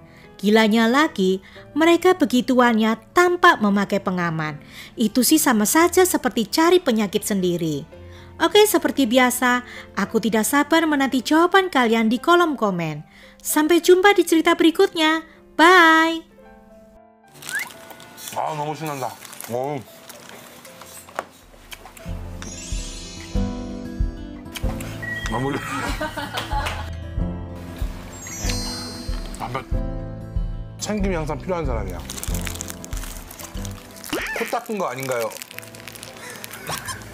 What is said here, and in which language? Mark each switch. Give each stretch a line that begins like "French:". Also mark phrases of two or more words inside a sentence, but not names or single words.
Indonesian: Gilanya lagi, mereka begituannya tanpa memakai pengaman. Itu sih sama saja seperti cari penyakit sendiri. Oke, seperti biasa, aku tidak sabar menanti jawaban kalian di kolom komen. Sampai jumpa di cerita berikutnya. Bye!
Korean: 아, 너무 신난다. 마무리. 챙김이 항상 필요한 사람이야. 코 닦은 거 아닌가요?